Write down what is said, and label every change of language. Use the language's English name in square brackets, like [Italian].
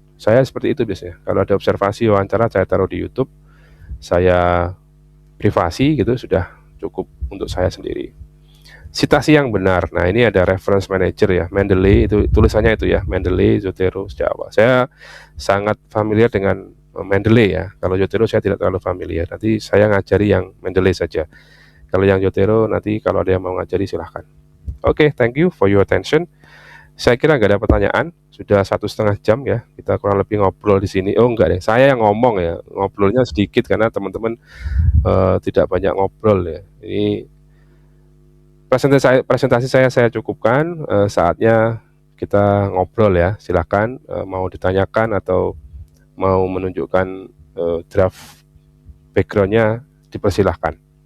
[Indonesian] Saya seperti itu biasanya. Kalau ada observasi wawancara saya taruh di YouTube, saya privasi gitu, sudah cukup untuk saya sendiri. Citasi yang benar. Nah, ini ada reference manager ya, Mendeley, itu tulisannya itu ya, Mendeley, Zotero, Java. Saya sangat familiar dengan Mendeley ya. Kalau Zotero saya tidak terlalu familiar. Nanti saya ngajari yang Mendeley saja. Kalau yang Zotero nanti kalau ada yang mau ngajari silahkan. [English] Oke, thank you for your attention. [Indonesian] Saya kira nggak ada pertanyaan. Sudah 1,5 jam ya. Kita kurang lebih ngobrol di sini. Oh enggak deh, saya yang ngomong ya. Ngobrolnya sedikit karena teman-teman tidak banyak ngobrol ya. Ini presentasi saya cukupkan. Saatnya kita ngobrol ya. Silahkan mau ditanyakan atau mau menunjukkan draft backgroundnya, dipersilahkan.